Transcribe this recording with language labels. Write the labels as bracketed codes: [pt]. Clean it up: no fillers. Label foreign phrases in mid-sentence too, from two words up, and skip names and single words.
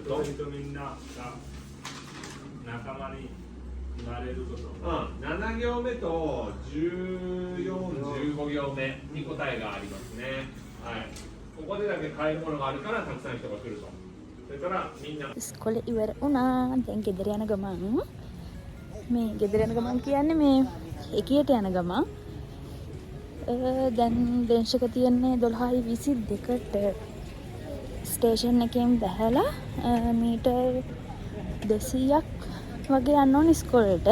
[ja] 人々みんなが仲間になれること。 7行目と14、15行目に答えがありますね。はい。ここでだけ買えるものがあるからたくさん人が来ると。それからみんな。 [si] ඉස්කොලේ ඉවර වුණා. දැන් ගෙදර යන ගමන් මේ ගෙදර යන ගමන් කියන්නේ මේ එකියට යන ගමන් දැන් දේශක තියන්නේ 12:22ට ස්ටේෂන් එකෙන් බැහැලා මීටර් 200ක් වගේ යන්න ඕන ඉස්කෝලේට.